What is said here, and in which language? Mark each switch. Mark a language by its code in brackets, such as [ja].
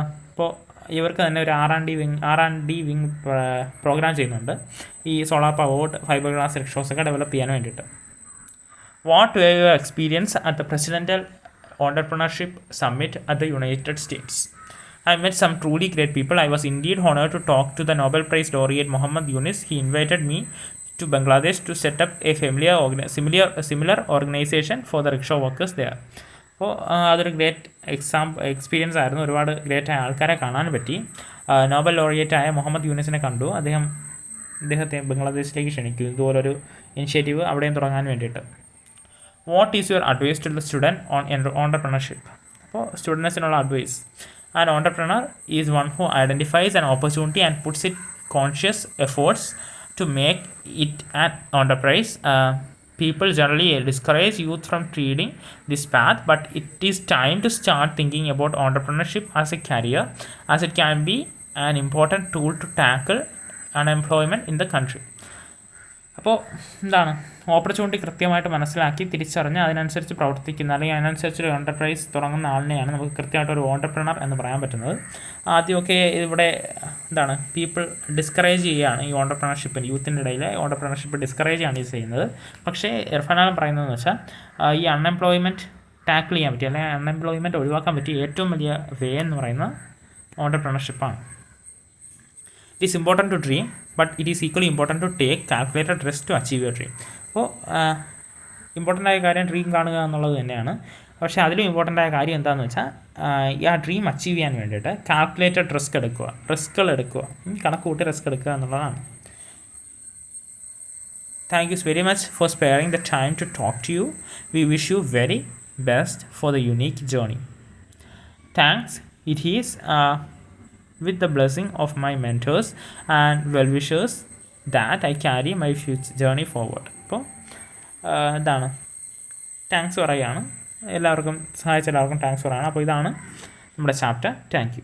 [ml] ഇപ്പോൾ ഇവർക്ക് തന്നെ ഒരു R&D വിങ് പ്രോഗ്രാം ചെയ്യുന്നുണ്ട് ഈ solar powered fibre glass റിക്ഷോസൊക്കെ develop ചെയ്യാൻ വേണ്ടിയിട്ട്. [en] What way your experience at the presidential entrepreneurship summit at the United States? I met some truly great people. I was indeed honored to talk to the Nobel Prize laureate Muhammad Yunus. He invited me to Bangladesh to set up a similar organization for the rickshaw workers there. [ml] അപ്പോൾ അതൊരു great experience ആയിരുന്നു. ഒരുപാട് great ആയ ആൾക്കാരെ കാണാൻ പറ്റി. Nobel ലോറിയേറ്റായ Muhammad യൂനിസിനെ കണ്ടു. അദ്ദേഹത്തെ ബംഗ്ലാദേശിലേക്ക് ക്ഷണിക്കും ഇതുപോലൊരു ഇനിഷ്യേറ്റീവ് അവിടെയും തുടങ്ങാൻ വേണ്ടിയിട്ട്. [en] What is your advice to the student on entrepreneurship? [ml] അപ്പോൾ സ്റ്റുഡൻസിനുള്ള advice: [en] An entrepreneur is one who identifies an opportunity and puts it conscious efforts to make it an enterprise. People generally discourage youth from treading this path, but it is time to start thinking about entrepreneurship as a career, as it can be an important tool to tackle unemployment in the country. [ml] അപ്പോൾ എന്താണ്, opportunity കൃത്യമായിട്ട് മനസ്സിലാക്കി തിരിച്ചറിഞ്ഞ് അതിനനുസരിച്ച് പ്രവർത്തിക്കുന്ന അല്ലെങ്കിൽ അതിനനുസരിച്ചൊരു enterprise തുടങ്ങുന്ന ആളിനെയാണ് നമുക്ക് കൃത്യമായിട്ടൊരു ഓണ്ടർപ്രണർ എന്ന് പറയാൻ പറ്റുന്നത്. ആദ്യമൊക്കെ ഇവിടെ എന്താണ്, പീപ്പിൾ ഡിസ്കറേജ് ചെയ്യുകയാണ് ഈ ഓണ്ടർപ്രണർഷിപ്പിന്, യൂത്തിൻ്റെ ഇടയിൽ ഓണ്ടർപ്രണർഷിപ്പ് ഡിസ്കറേജ് ആണ് ഈ ചെയ്യുന്നത്. പക്ഷേ ഇർഫാനാലും പറയുന്നതെന്ന് വെച്ചാൽ ഈ അൺഎംപ്ലോയ്മെൻറ്റ് ടാക്കിൾ ചെയ്യാൻ പറ്റിയ അല്ലെങ്കിൽ അൺഎംപ്ലോയ്മെൻറ്റ് ഒഴിവാക്കാൻ പറ്റിയ ഏറ്റവും വലിയ വേ എന്ന് പറയുന്ന ഓണ്ടർപ്രണർഷിപ്പാണ്. [en] It is important to dream, but it is equally important to take calculated risk to achieve your dream. [ml] അപ്പോൾ ഇമ്പോർട്ടൻ്റ് ആയ കാര്യം ഡ്രീം കാണുക എന്നുള്ളത് തന്നെയാണ്. പക്ഷേ അതിലും ഇമ്പോർട്ടൻ്റ് ആയ കാര്യം എന്താണെന്ന് വെച്ചാൽ ആ ഡ്രീം അച്ചീവ് ചെയ്യാൻ വേണ്ടിയിട്ട് കാൽക്കുലേറ്റഡ് റിസ്ക്കുകൾ എടുക്കുക, കണക്ക് കൂട്ടി റിസ്ക് എടുക്കുക എന്നുള്ളതാണ്. [en] Thank you very much for sparing the time to talk to you. We wish you very best for the unique journey. Thanks. It is with the blessing of my mentors and well-wishers that I carry my future journey forward. [ml] അപ്പോൾ ഇതാണ്, thanks പറയുകയാണ് എല്ലാവർക്കും, സഹായിച്ച എല്ലാവർക്കും thanks പറയുകയാണ്. അപ്പോൾ ഇതാണ് നമ്മുടെ ചാപ്റ്റർ. Thank you.